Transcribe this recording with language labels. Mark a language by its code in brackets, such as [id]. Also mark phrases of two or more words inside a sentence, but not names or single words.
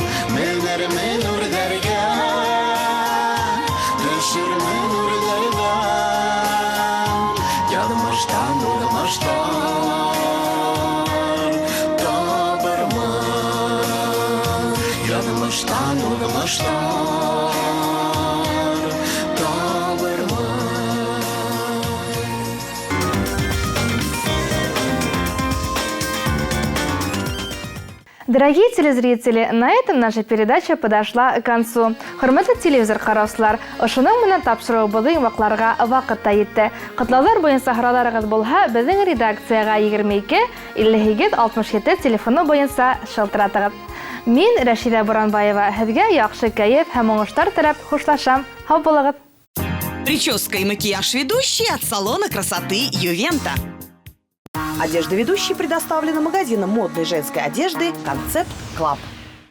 [ba] Менермен үрдәргә, төшермен үрдәргә, язмыштан уҙмыштар табырмын. Язмыштан уҙмыштар табырмын. [ru] Дорогие телезрители, на этом наша передача подошла к концу. [ba] Хөрмәтле телевизор караучылар, ошоның менән тапшырыубызды йомакларга вакыт та йетте. Котлаулар буенча сорауларыгыз булһа, безнең редакцияга 22 58 67 телефоны буенча шылтыратыгыз. Мин Рәшидә Буранбаева, һезгә яхшы кәеф һәм уңышлар теләп хушлашам. Һау булыгыз. [ru] Прическа и макияж ведущей от салона красоты Ювента. Одежда ведущей предоставлена магазином модной женской одежды «Концепт Клаб».